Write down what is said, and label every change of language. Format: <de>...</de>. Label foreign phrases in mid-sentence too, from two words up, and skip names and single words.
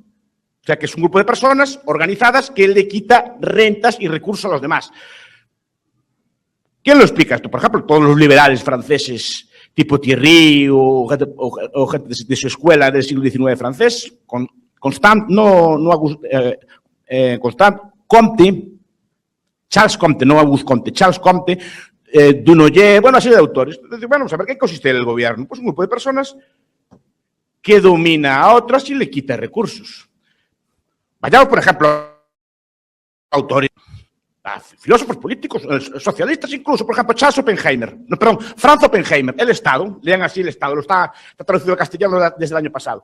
<es>O sea, que es un grupo de personas organizadas que le quita rentas y recursos a los demás. ¿Quién lo explica esto? Por ejemplo, todos los liberales franceses, tipo Thierry o gente de su escuela del siglo XIX francés, Constant, Constant, Comte, Charles Comte, no Auguste Comte, Charles Comte, Dunoyer, bueno, así de autores. Bueno, vamos a ver, ¿qué consiste el gobierno? Pues un grupo de personas que domina a otras y le quita recursos. Vayamos, por ejemplo, a autores, a filósofos políticos, socialistas incluso, por ejemplo, Franz Oppenheimer, El Estado, lean así El Estado, está traducido al castellano desde el año pasado.</es>